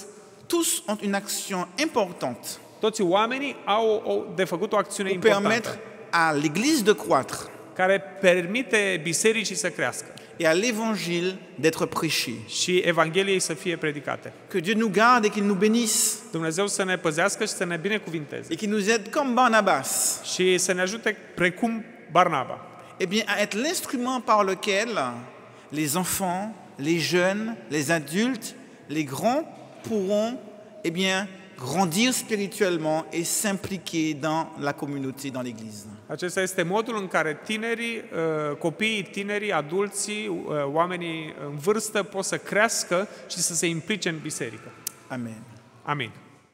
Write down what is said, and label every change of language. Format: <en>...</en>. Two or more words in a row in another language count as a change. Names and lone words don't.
<fr>tous ont une action importante</fr> <ro>toți oamenii au de făcut o acțiune</ro> <fr>pour</fr> <ro>importantă</ro> <fr>permettre à l'Église de croître.</fr> <ro>care permite bisericii să crească</ro> <fr>et à l'évangile d'être prêché.</fr> <ro>și Evangheliei să fie predicate.</ro> <fr>Que Dieu nous garde et qu'il nous bénisse</fr> <ro>Dumnezeu să ne păzească și să ne binecuvinteze</ro> <fr>et qu'il nous aide comme Barnabas,</fr> <ro>și să ne ajute precum Barnaba.</ro> <fr>eh bien, à être l'instrument par lequel les enfants, les jeunes, les adultes, les grands pourront, eh bien, grandir spirituellement et s'impliquer dans la communauté, dans l'Église.</fr> <ro>Acesta este modul în care tinerii, copiii, tinerii, adulții, oamenii în vârstă pot să crească și să se implice în biserică.</ro> <fr>Amen.</fr> <ro>Amin.</ro>